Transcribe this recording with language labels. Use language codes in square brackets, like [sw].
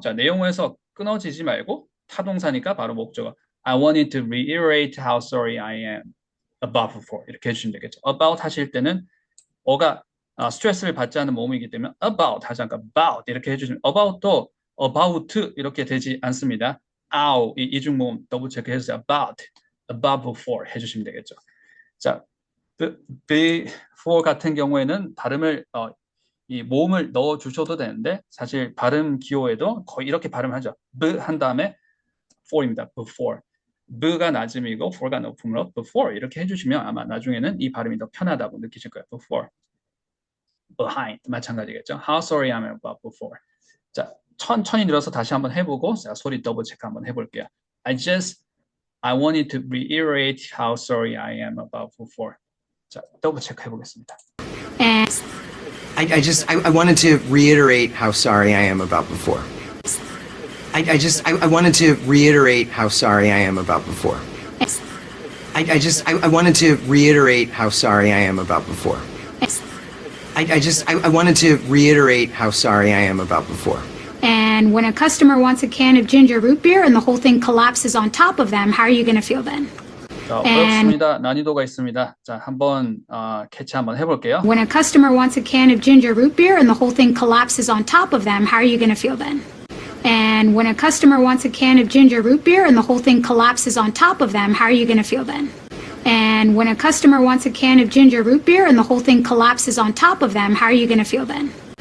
[ko] 자, 내용어에서 끊어지지 말고 타동사니까 바로 목적어. [en] I wanted to reiterate how sorry I am about before [ko] 이렇게 해주시면 되겠죠. about 하실 때는 어가 스트레스를 받지 않는 모음이기 때문에 about 하지 않고 about 이렇게 해주시면 about도 about 이렇게 되지 않습니다. ow 이 이중모음 더블 체크 해주세요. about before 해주시면 되겠죠. 자, before 같은 경우에는 발음을 이 모음을 넣어 주셔도 되는데 사실 발음 기호에도 거의 이렇게 발음하죠. b 한 다음에 for입니다. [en] before. [ko] b가 낮음이고 for가 높음으로 before 이렇게 해주시면 아마 나중에는 이 발음이 더 편하다고 느끼실 거예요. before. behind 마찬가지겠죠. [en] how sorry I'm about before. [ko] 자, 천천히 늘어서 다시 한번 해보고 자, 소리 더블 체크 한번 해볼게요. [en] I wanted to reiterate how sorry I am about before. [ko] 자, 더블 체크 해보겠습니다. [en] And I wanted to reiterate how sorry I am about before. I wanted to reiterate how sorry I am about before. I wanted to reiterate how sorry I am about before. I wanted to reiterate how sorry I am about before. and when a customer wants a can of ginger root beer and the whole thing collapses on top of them, how are you going to feel then? [ko] 자, [en] And [ko] 어렵습니다. 난이도가 있습니다. 자, 한번 캐치 한번 해볼게요. [en] when a customer wants a can of ginger root beer and the whole thing collapses on top of them, how are you going to feel then? And when a customer wants a can of ginger root beer and the whole thing collapses on top of them, how are you going to feel then? And when a customer wants a can of ginger root beer and the whole thing collapses on top of them, how are you going to feel then?